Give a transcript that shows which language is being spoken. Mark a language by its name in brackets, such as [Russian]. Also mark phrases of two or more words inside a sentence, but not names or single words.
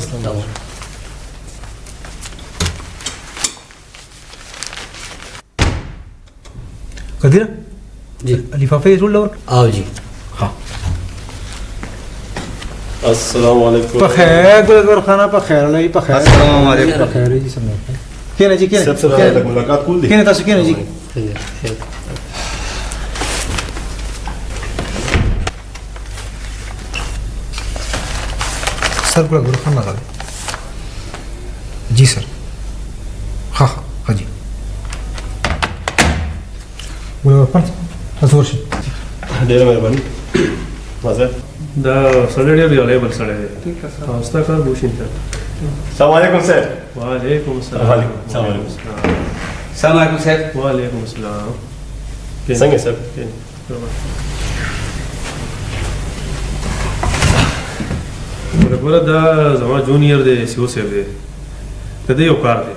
[Pashto] قدیره جی لفافه ټول لور آو جی. ها [Arabic] السلام علیکم. [Pashto] په خیر ګل خانه په خیر نه په خیر. [Arabic] السلام علیکم. [Pashto] په خیر جی سم. کینه جی کینه سب سره ملاقات کول دي. کینه تاسو کینه جی. [Urdu] سر کو گرو خان لگا جی سر. ہاں ہاں ہاں جی گرو خان حضور سے [Pashto] ډیره مهرباني. مازه دا سړی ډېر ریلیبل سړی دی. او ستا کار به وشي انشاءالله. [Arabic] السلام علیکم صاحب. وعلیکم السلام. السلام علیکم. السلام علیکم صاحب. وعلیکم السلام. [Pashto] څنګه صاحب؟ ګوره دا زما جونیئر دی، سیو صاحب دی، د دې یو کار دی.